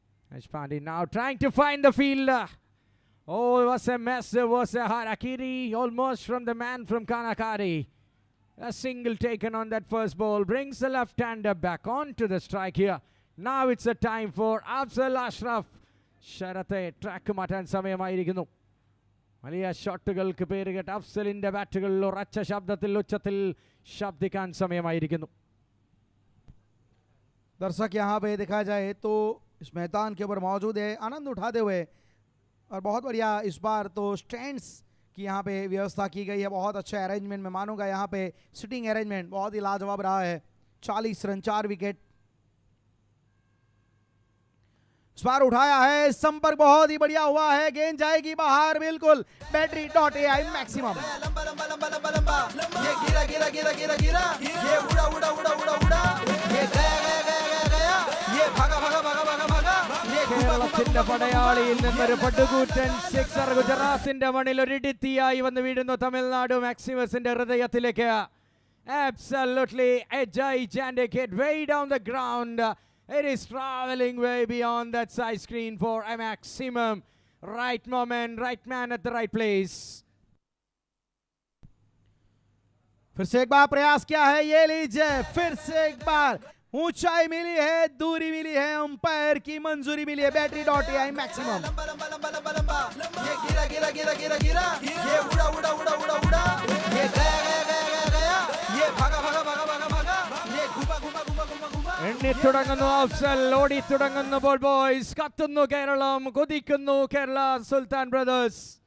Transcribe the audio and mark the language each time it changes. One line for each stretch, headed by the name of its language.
English: Harish Pandey now trying to find the fielder. Oh, it was a mess. It was a harakiri almost from the man from Kanakari. A single taken on that first ball brings the left-hander back onto the strike here. Now it's a time for Afzal Ashraf.
Malayalam: Sharate track matan samayamaയിരിക്കുന്നു. വലിയ ഷോട്ടുകൾക്ക് പേരുകേട്ട അഫ്സലിന്റെ ബാറ്റുകളിൽ ഉറച്ച ശബ്ദത്തിൽ ഉച്ചത്തിൽ ശബ്ദിക്കാൻ സമയമായിരിക്കുന്നു.
Hindi: दर्शक यहाँ पे देखा जाए तो इस मैदान के ऊपर मौजूद है, आनंद उठाते हुए, और बहुत बढ़िया इस बार तो स्टैंड्स की यहाँ पे व्यवस्था की गई है. बहुत अच्छा अरेंजमेंट मैं मानूंगा. यहाँ पे सिटिंग अरेंजमेंट बहुत ही लाजवाब रहा है. 40 रन 4 विकेट. इस बार उठाया है, संपर्क बहुत ही बढ़िया हुआ है. गेंद जाएगी बाहर बिल्कुल.
English: Battery maximum.
Hindi: लंबा लंबा लंबा लंबा लंबा ये गिरा गिरा गिरा गिरा गिरा ये उड़ा उड़ा उड़ा उड़ा उड़ा ये गया गया गया गया गया ये भागा भागा भागा भागा भागा ये
Malayalam: കേരളത്തിന്റെ പടയാളിയിൽ നിന്നൊരു പടുകൂറ്റൻ സിക്സർ ഗുജറാത്തിന്റെ മണ്ണിൽ ഒരിടിത്തിയായി വന്ന് വീഴുന്നു തമിഴ്നാട് മാക്സിമസിന്റെ ഹൃദയത്തിലേക്ക്.
English: Absolutely a gigantic hit way down the ground. It is traveling way beyond that side screen for a maximum. Right moment, right man at the right place.
Hindi: फिर से एक बार प्रयास किया है. ये लीजिए, फिर से एक बार ऊंचाई मिली है, दूरी मिली है, अंपायर की मंजूरी मिली है.
English: Battery maximum.
Hindi: लंबा लंबा लंबा लंबा लंबा ये गिरा गिरा गिरा गिरा गिरा ये उड़ा उड़ा उड़ा उड़ा उड़ा ये गया गया गया गया गया ये भागा भागा भागा भागा भागा ये घुमा घुमा घुमा घुमा घुमा
Malayalam: എണ്ണി തുടങ്ങുന്നു അഫ്സൽ, ഓടി തുടങ്ങുന്നു ബോൾ ബോയ്സ്. കത്തുന്നു കേരളം, കൊതിക്കുന്നു കേരള സുൽത്താൻ ബ്രദേഴ്സ്.